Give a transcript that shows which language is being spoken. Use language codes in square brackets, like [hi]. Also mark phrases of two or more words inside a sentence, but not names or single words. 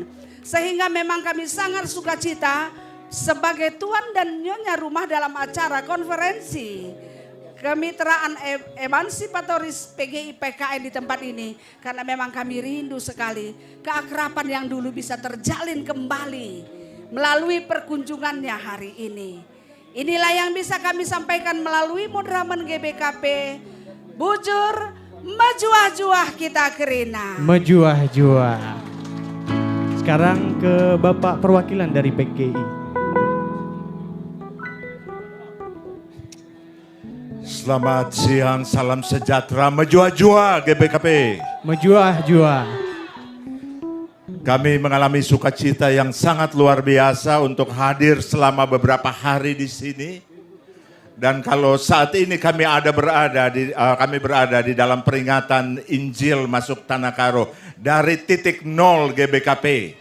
[id] Sehingga memang kami sangat sukacita sebagai tuan dan nyonya rumah dalam acara konferensi Kemitraan Emansipatoris PGI PKN di tempat ini. Karena memang kami rindu sekali keakraban yang dulu bisa terjalin kembali melalui perkunjungannya hari ini. Inilah yang bisa kami sampaikan melalui Mudraman GBKP. [btx] Bujur, mejuah-juah kita Krina. Mejuah-juah. [id] Sekarang ke Bapak perwakilan dari PGI. Selamat siang, salam sejahtera, [btx] mejuah-juah GBKP. Mejuah-juah. [id] Kami mengalami sukacita yang sangat luar biasa untuk hadir selama beberapa hari di sini. Dan kalau saat ini kami berada di dalam peringatan Injil masuk Tanah Karo dari titik nol GBKP.